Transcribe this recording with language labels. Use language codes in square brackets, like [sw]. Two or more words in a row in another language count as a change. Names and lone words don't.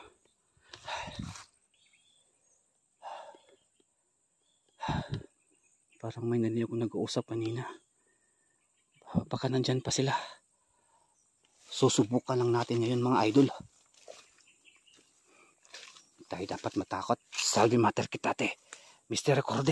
[tl] Parang may narinig akong nag-uusap kanina. Baka nandyan pa sila. Susubukan lang natin ngayon mga idol. Tayo dapat matakot. Salve mater kitate. Mr. Recorde.